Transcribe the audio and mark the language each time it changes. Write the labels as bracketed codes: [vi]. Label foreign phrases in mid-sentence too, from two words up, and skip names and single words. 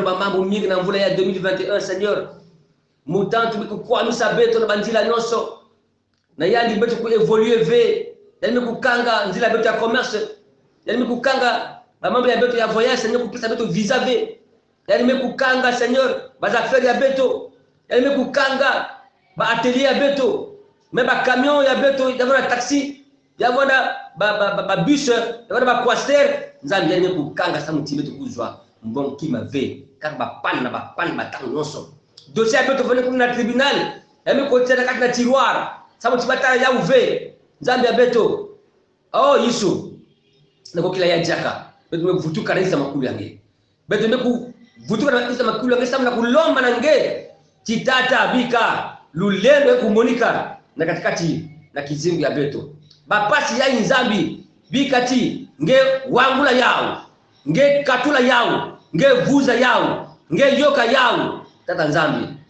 [kg] ba mambo mingi na mvula ya 2021 Seigneur mutantu miku kwa misa beto na bandila nyonso na yandi beto ku evoluer ve yani miku kanga nzila beto ya commerce yani miku kanga ba mambo ya beto ya voyage Seigneur kupesa beto visa ve yani miku kanga Seigneur baza affaire ya beto yalime kukanga ba atelier ya beto me ba camion ya beto yavona taxi yavona ba bus yavona ba coaster nzambi yalime kukanga sa muti beto kuzwa mbon kima ve kaka ba pan batango nyonso dossier ya beto vone kuna tribunal yalime kotiana kati na tiroir sa muti batala ya uve nzambi ya beto oh yisu nakokila ya jaka beto mevutuka na isa makulu yange beto meku vutuka na isa makulu yange samna kulomba na nge chitata bika lulendo kumonika na katikati na kizimbu ya beto bapasi ya nzambi bikati nge wangula yao nge katula yao nge vuza yao nge yoka yao tata nzambi